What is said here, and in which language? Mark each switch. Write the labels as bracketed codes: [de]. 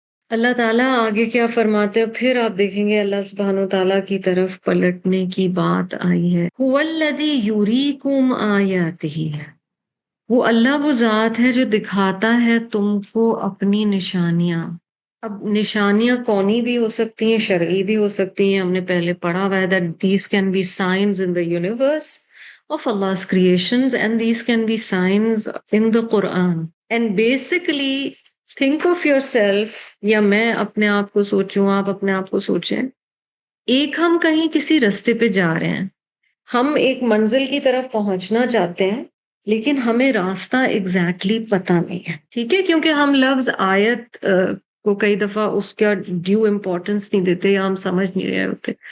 [ur] اللہ تعالیٰ آگے کیا فرماتے ہیں، پھر آپ دیکھیں گے اللہ سبحانہ وتعالیٰ کی طرف پلٹنے کی بات آئی ہے. [ar] هو الذی یریکم آیاتہ، [ur] وہ اللہ وہ ذات ہے جو دکھاتا ہے تم کو اپنی نشانیاں. اب نشانیاں کونی بھی ہو سکتی ہیں، شرعی بھی ہو سکتی ہیں. ہم نے پہلے پڑھا ہوا ہے [en] that these can be signs in the universe of Allah's creations and these can be signs in the Quran. And basically think of yourself، [ur] یا میں اپنے آپ کو سوچوں، آپ اپنے آپ کو سوچیں. ایک ہم کہیں کسی رستے پہ جا رہے ہیں، ہم ایک منزل کی طرف پہنچنا چاہتے ہیں لیکن ہمیں راستہ ایگزیکٹلی پتہ نہیں ہے، ٹھیک ہے، کیونکہ ہم لفظ آیت کو کئی دفعہ اس کا ڈیو امپورٹنس نہیں دیتے یا ہم سمجھ نہیں رہے ہوتے.